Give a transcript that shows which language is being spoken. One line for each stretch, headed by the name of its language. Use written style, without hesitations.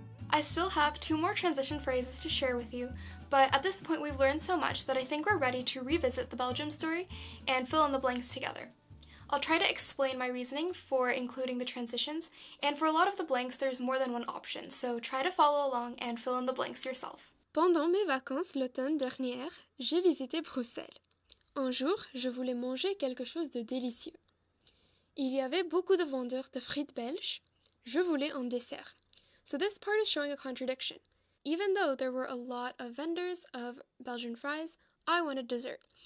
English: I still have 2 more transition phrases to share with you, but at this point we've learned so much that I think we're ready to revisit the Belgium story and fill in the blanks together. I'll try to explain my reasoning for including the transitions, and for a lot of the blanks there's more than one option, so try to follow along and fill in the blanks yourself.
French: Pendant mes vacances l'automne dernier, j'ai visité Bruxelles. Un jour, je voulais manger quelque chose de délicieux. Il y avait beaucoup de vendeurs de frites belges. Je voulais un dessert.
English: So this part is showing a contradiction. Even though there were a lot of vendors of Belgian fries, I wanted dessert.